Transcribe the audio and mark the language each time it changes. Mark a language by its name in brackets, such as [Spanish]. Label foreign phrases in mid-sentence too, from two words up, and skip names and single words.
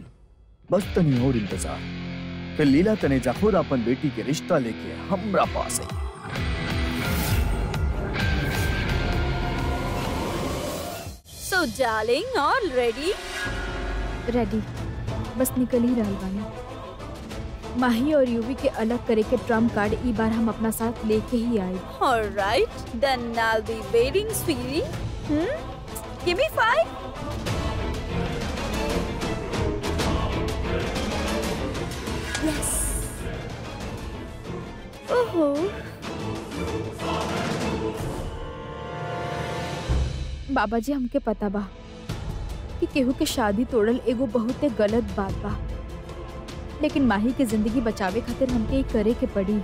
[Bhojpuri] बस तनी और इंतजार, फिर लीला तनेजा खुद अपन बेटी के रिश्ता लेके हमरा पास आई। [English] So darling, all ready? [Bhojpuri] रेडी, बस निकल ही रहल बानी। माही और यूवी के अलग करे के ट्रम्प कार्ड ई बार हम अपना साथ लेके ही आए। [English] All right, then I'll be waiting, sweetie. Give me 5. Yes. Oh. [Bhojpuri] बाबा जी हमके पता बा कि केहू के शादी तोड़ल एगो बहुते गलत बात बा, लेकिन माही के जिंदगी बचावे खातिर हमके एक करे के पड़ी।